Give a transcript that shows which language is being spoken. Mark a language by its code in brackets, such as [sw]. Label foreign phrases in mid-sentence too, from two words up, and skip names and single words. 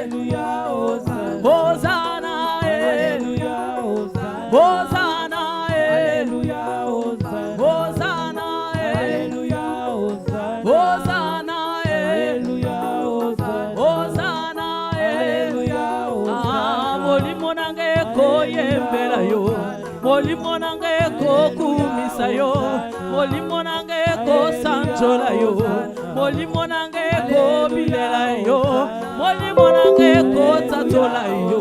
[fr] Alléluia, Hosanna. Hosanna. Alléluia, Hosanna. Hosanna. Alléluia, Hosanna. Hosanna. Alléluia, Hosanna. Hosanna. Alléluia, Hosanna. Hosanna. Alléluia, Hosanna. [ln] Ah, molimo nange koyembela yo. Molimo nange kokumisa yo. Molimo nange kosanjola yo. Molimo nange kobilela yo. Molimo nange kotatola yo.